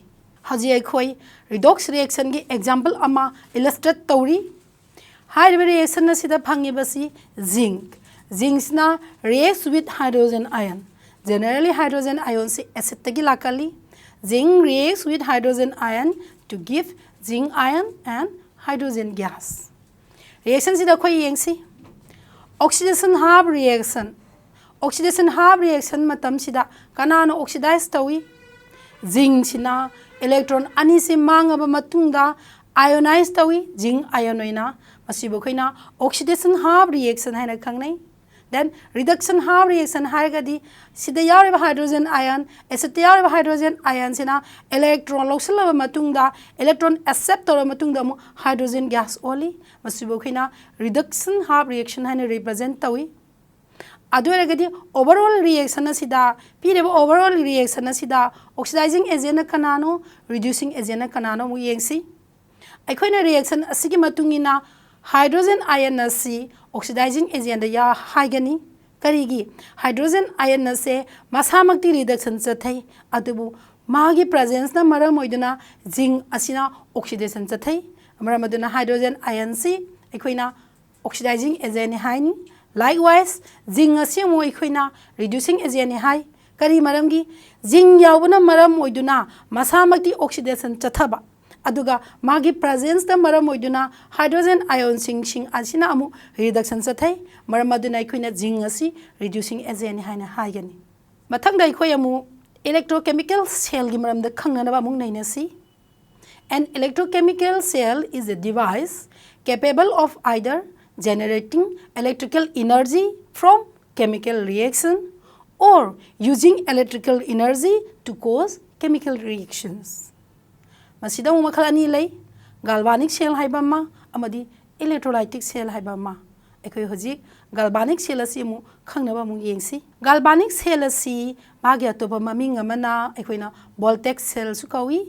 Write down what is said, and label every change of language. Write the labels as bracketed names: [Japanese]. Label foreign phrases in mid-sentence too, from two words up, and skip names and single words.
[Manipuri] Haji akhoi [English] redox reaction [Manipuri] gi example ama illustrate tauri. High reaction na sida phangi basi zinc. [English] Zinc na reacts with hydrogen ion. Generally hydrogen ion se acid [Manipuri] tagi lakali. [English] Zinc reacts with hydrogen ion to give zinc ion and hydrogen gas. [Manipuri] Reaction sida khoi yengsi [English] oxidation half reaction. Oxidation half reaction [Manipuri] matam sida kanano oxidize tawi zinc sina electron ani se mangaba matungda ionize tawi [English] zinc ion [Manipuri] oina masibo khoina [English] oxidation half reaction [Manipuri] haina khangnai. Then [English] reduction half reaction [Manipuri] haragadi sida yariba [English] hydrogen ion acid [Manipuri] yariba [English] hydrogen ion [Manipuri] sina electron losalaba matungda [English] electron accept [Manipuri] tora matungda mu [English] hydrogen gas only [Manipuri] masibo khina [English] reduction half reaction [Manipuri] haina represent tawi. Adu eragadi [English] overall reaction [Manipuri] sida pireba [English] overall reaction [Manipuri] sida [English] oxidizing agent [Manipuri] kanano [English] reducing agent [Manipuri] kanano mu yengsi aikhoina reaction asigi matungina [English] hydrogen ion [Manipuri] asi [English] oxidizing agent [Manipuri] ya haigani karigi [English] hydrogen ion [Manipuri] se masamakti reduction chathai adubu magi presence na maram oiduna zinc asina oxidation chathai amara maduna [English] hydrogen ion [Manipuri] si ekoina [English] oxidizing agent [Manipuri] haini. Likewise, zinc asimu ikhoina [English] reducing agent [Manipuri] hai. Kari maramgi zinc yaubuna maram oiduna masamakti oxidation chathaba. Aduga magi presence da maram oiduna [English] hydrogen ion [Manipuri] sing asina amu reduction chathai. Maram aduna ikhoina zinc asi [English] reducing agent [Manipuri] haina haigani. Mathangda ikhoi amu [English] electrochemical cell [Manipuri] gi maram da khangnana ba mung naina si. [English] An electrochemical cell is a device capable of either generating electrical energy from chemical reaction or using electrical energy to cause chemical reactions. [Manipuri] Masida mu makhal ani lei [English] galvanic cell [Manipuri] haiba ma amadi [English] electrolytic cell [Manipuri] haiba ma. Ekoi hojik [English] galvanic cell [Manipuri] asi mu khangnaba mu yengsi. [English] Galvanic cell [Manipuri] asi magi atopa maming amana ekoina [English] voltaic cell [Manipuri] su kawi.